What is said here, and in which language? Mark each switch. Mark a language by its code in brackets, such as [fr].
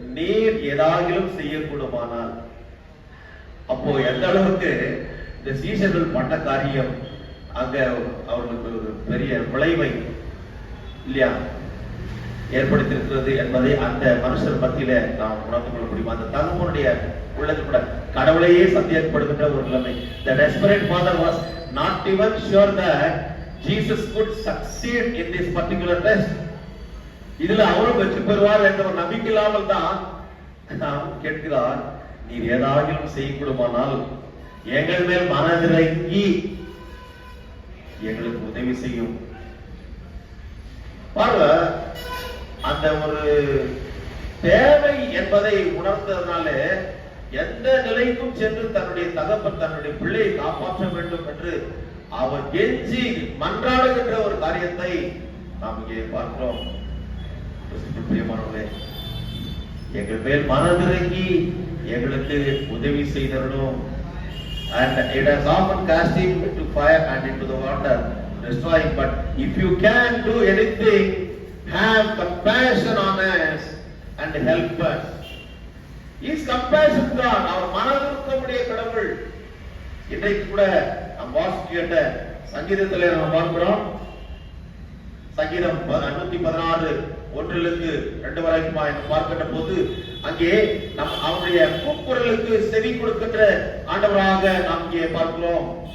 [ta] நீர் ஏதாகிலும் செய்யக்கூடுமானால். அப்போ எந்த அளவுக்கு இந்த சீஷர்கள் பண்ண காரியம் அங்க அவர்களுக்கு ஒரு பெரிய விளைவை இல்லையா ஏற்படுத்தியிருக்கிறது என்பதை அந்த மனுஷர் மத்தியில நாம் உணர்ந்து கொள்ள முடியும். அந்த தகப்பனுடைய உள்ளத்தில் கூட கடவுளையே சந்தேகப்படுகின்ற ஒரு நிலைமை. [en] The desperate father was not even sure that Jesus could succeed in this particular test. [ta] இதுல அவரும் வெற்றி பெறுவார் என்ற ஒரு நம்பிக்கை இல்லாமல் தான் நாம் கேட்கிறார், நீர் ஏதாகிலும் செய்யக்கூடுமானால் எங்கள் மேல் மனதிறங்கி எங்களுக்கு உதவி செய்யும். பாருங்க, அந்த ஒரு தேவை என்பதை உணர்ந்ததுனால எந்த நிலைக்கும் சென்று தன்னுடைய தகப்பன் தன்னுடைய பிள்ளையை காப்பாற்ற வேண்டும் என்று அவர் கெஞ்சி மன்றாடுகின்ற ஒரு காரியத்தை நாம் இங்கே பார்க்கிறோம். பிரியமானவர்களே, எங்கள் மேல் மனதிறங்கி எங்களுக்கு உதவி செய்தரணும். [en] And it has often cast him into fire and into the water, destroying. But if you can do anything, have compassion on us and help us. He is compassion God. [ta] அவர் மனதிற்குரிய கடவுள். இன்றைக்கு கூட நாம் வாசித்து கேட்ட சங்கீதத்திலே நாம் பார்க்கிறோம். சங்கீதம் 116 1 2 வரைக்கும் பார்க்கின்ற போது அங்கே நம் அவருடைய கூக்குரலுக்கு செவி கொடுக்கின்ற ஆண்டவராக நாம் இங்கே பார்க்கிறோம்.